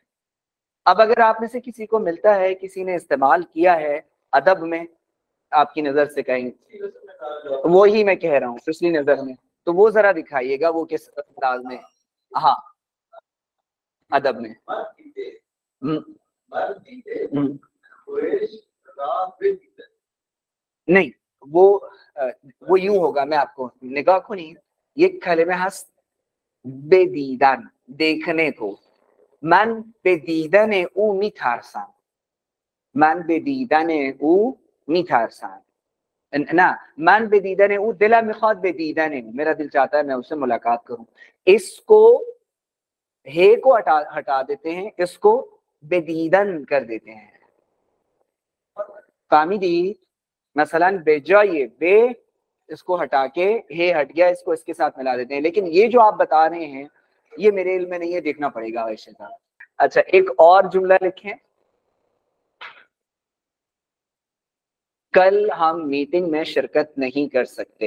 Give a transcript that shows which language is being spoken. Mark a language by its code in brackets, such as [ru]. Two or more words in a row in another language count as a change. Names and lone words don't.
[ur] اب اگر آپ میں سے کسی کو ملتا ہے کسی نے استعمال کیا ہے ادب میں آپ کی نظر سے کہیں، وہی میں کہہ رہا ہوں پچھلی نظر میں، تو وہ ذرا دکھائیے گا وہ کس انداز میں. ہاں ادب میں. نہیں وہ یوں ہوگا، میں آپ کو [fa] نگاہ کنید، یک کلمه هست بدیدن، [ur] دیکھنے کو. [fa] من به دیدن او میترسم، من به دیدن او میترسم. نه، من به دیدن او دلم میخواد به دیدن او، [ur] میرا دل چاہتا ہے میں اس سے ملاقات کروں. اس کو ہے کو ہٹا دیتے ہیں، اس کو [fa] به دیدن [ur] کر دیتے ہیں. فہمیدی؟ مثلا بے جائے بے اس کو ہٹا کے ہے ہٹ گیا، اس کو اس کے ساتھ ملا دیتے ہیں. لیکن یہ جو آپ بتا رہے ہیں یہ میرے علم میں نہیں ہے، دیکھنا پڑے گا عائشہ صاحب. اچھا ایک اور جملہ لکھیں. کل ہم میٹنگ میں شرکت نہیں کر سکتے.